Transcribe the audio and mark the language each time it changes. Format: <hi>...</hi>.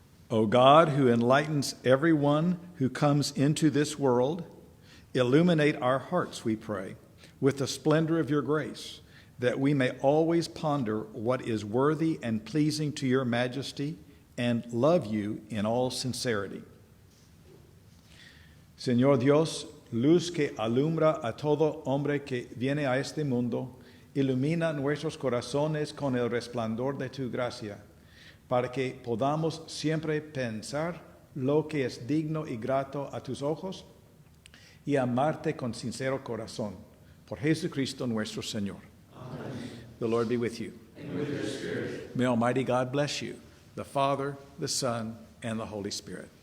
<en>O God, who enlightens everyone who comes into this world, illuminate our hearts, we pray, with the splendor of your grace, that we may always ponder what is worthy and pleasing to your majesty and love you in all sincerity.</en> <es>Señor Dios, luz que alumbra a todo hombre que viene a este mundo, ilumina nuestros corazones con el resplandor de tu gracia, para que podamos siempre pensar lo que es digno y grato a tus ojos y amarte con sincero corazón. Por Jesucristo nuestro Señor.</es> <en>Amen. The Lord be with you. And with your spirit. May Almighty God bless you, the Father, the Son, and the Holy Spirit.</en>